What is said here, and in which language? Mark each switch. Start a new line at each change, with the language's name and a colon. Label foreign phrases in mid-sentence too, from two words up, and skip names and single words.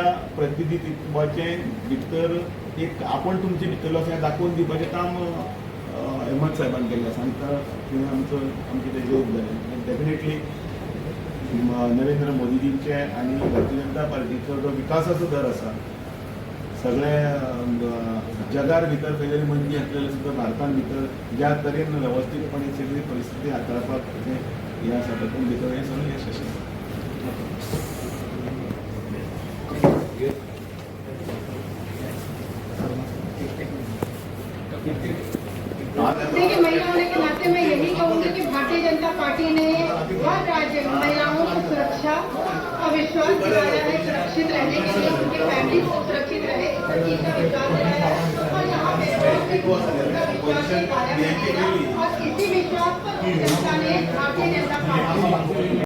Konkani: प्रतिनिधित्वाचे भितर एक आपण तुमचे भितरलो अशें दाखोवन दिवपाचें काम हेमंत साहेबान केल्लें आसा आनी आमचें तें योग जालें डेफिनेटली नरेंद्र मोदीजींचे आनी भारतीय जनता पार्टीचो जो विकासाचो दर आसा सगळे जगार भितर खंय तरी मंदी आसलेले सुद्दां भारतान भितर ज्या तरेन वेवस्थीतपणे सगळी परिस्थिती हाताळपाक हें आसा तातूंत भितर हें सगळें यश आशिल्लें.
Hindi: देखिए महिला होने के नाते मैं यही कहूँगी कि भारतीय जनता पार्टी ने हर राज्य में महिलाओं की सुरक्षा और विश्वास दिलाया है सुरक्षित रहने के लिए उनके फैमिली को सुरक्षित रहे इस चीज का विश्वास दिलाया है और यहाँ पे विश्वास दिलाया है और इसी विश्वास पर जनता ने भारतीय जनता पार्टी